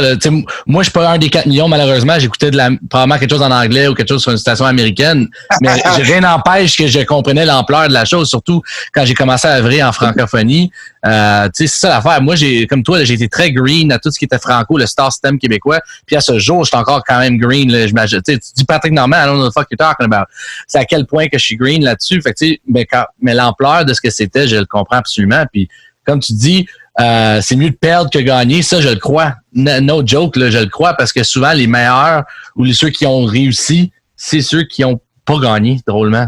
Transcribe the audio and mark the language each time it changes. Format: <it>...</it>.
<fr>Là, moi, je suis pas un des 4 millions, malheureusement. J'écoutais probablement quelque chose en anglais ou quelque chose sur une station américaine. Mais rien n'empêche que je comprenais l'ampleur de la chose, surtout quand j'ai commencé à œuvrer en francophonie. C'est ça l'affaire. Moi, comme toi, j'ai été très</fr> <en>green</en> <fr>à tout ce qui était franco, le star system québécois. Puis à ce jour, je suis encore quand même</fr> <en>green.</en> <fr>Là, tu dis</fr> <en>Patrick Normand, I don't know the fuck you're talking about.</en> <fr>C'est à quel point que je suis</fr> <en>green</en> <fr>là-dessus. Fait que, mais l'ampleur de ce que c'était, je le comprends absolument. Puis comme tu dis, c'est mieux de perdre que gagner. Ça, je le crois.</fr> <en>No joke,</en> <fr>là, je le crois parce que souvent, les meilleurs ou ceux qui ont réussi, c'est ceux qui ont pas gagné, drôlement.</fr>